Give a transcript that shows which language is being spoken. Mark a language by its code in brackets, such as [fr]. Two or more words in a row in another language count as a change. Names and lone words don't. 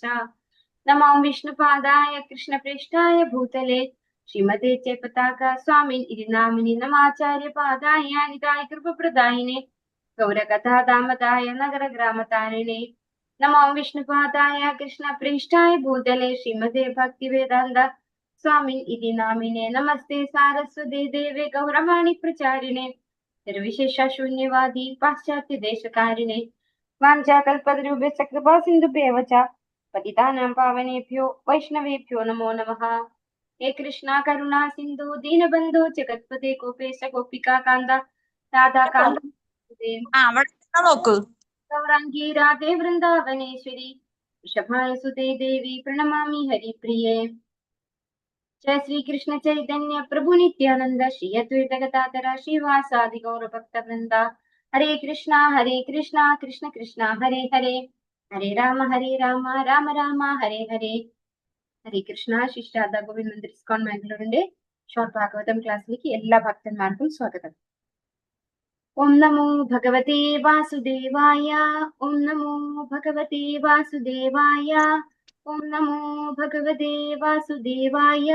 [sa] നമോ വിഷ്ണുപാദായ കൃഷ്ണപ്രേഷ്ഠായ ഭൂതലേ ശ്രീമതേ പതാക സ്വാമിൻ ഇതി നാമിനി നമാചാര്യപാദായ നിതായ കൃപപ്രദായിനെ ഗൗരകഥാദാമതായ നഗരഗ്രാമതാരിണേ. നമോ വിഷ്ണുപാദായ കൃഷ്ണപ്രേഷ്ഠായ ഭൂതലേ ശ്രീമതേ ഭക്തിവേദാന്ത സ്വാമിൻ ഇതി നാമിനെ നമസ്തേ സാരസ്വതേ ദേവേ ഗൗരവാണി പ്രചാരിണേ നിർവിശേഷ ശൂന്യവാദി പാശ്ചാത്യ ദേശകാരിണേ. വാഞ്ചാകൽപതരുഭ്യശ്ച കൃപാ സിന്ധുഭ്യവ ച പതിതാനാം പാവനേഭ്യോ വൈഷ്ണവേഭ്യോ നമോ നമഃ. ഹേ കൃഷ്ണ കരുണാ സിന്ധു ദീനബന്ധു ജഗത്പതേ ഗോപേശ ഗോപികാ കാന്ത രാധാ കാന്ത ഗൗരാംഗീ രാധേ വൃന്ദാവനേശ്വരി വൃഷഭാനുസുതേ ദേവി പ്രണമാമി ഹരിപ്രിയേ. जय श्री कृष्ण चैतन्य प्रभु नित्यानंद श्री अद्वैत गदाधर श्रीवासादि गौर भक्त वृंदा. हरे कृष्णा कृष्ण कृष्ण हरे हरे, हरे राम राम राम हरे हरे. [ml] ഹരേ കൃഷ്ണ. ശിഷ്ടാദ ഗോവിന്ദ് മന്ദിർ ഇസ്കോൺ മാംഗ്ലൂരിന്റെ ഷോർട്ട് ഭാഗവതം ക്ലാസ്സിലേക്ക് എല്ലാ ഭക്തന്മാർക്കും സ്വാഗതം. [sa] ഓം നമോ ഭഗവതേ വാസുദേവായ, ഓം നമോ ഭഗവതേ വാസുദേവായ, ഓം നമോ ഭഗവതേ വാസുദേവായ.